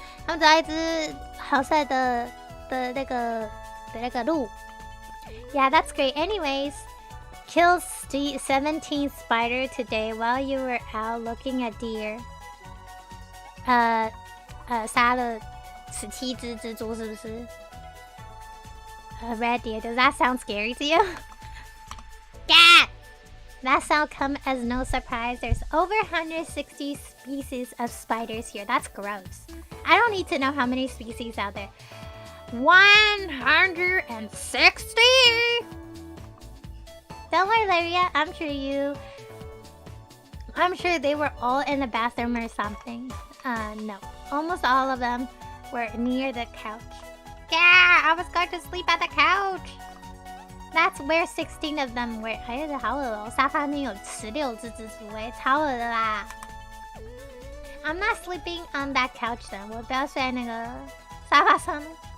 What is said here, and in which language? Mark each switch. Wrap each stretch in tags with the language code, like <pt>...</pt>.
<zh>他们找到一只好帅的那个鹿。</zh> <en>Yeah, that's great. Anyways, killed 17 spider today while you were out looking at deer.</en> <zh>杀了17只蜘蛛，是不是？</zh> <en>Red deer. Does that sound scary to you? Yeah! That sound come as no surprise. There's over 160 species of spiders here. That's gross. I don't need to know how many species out there. 160! Don't worry, Laria. I'm sure they were all in the bathroom or something. No. Almost all of them were near the couch. Yeah, I was going to sleep at the couch. That's where 16 of them were.</en> <zh>好恶哦，沙发面有16只蜘蛛欸，超恶的啦。</zh> <en>I'm not sleeping on that couch then.</en> <zh>我不要睡在那个沙发上面。</zh>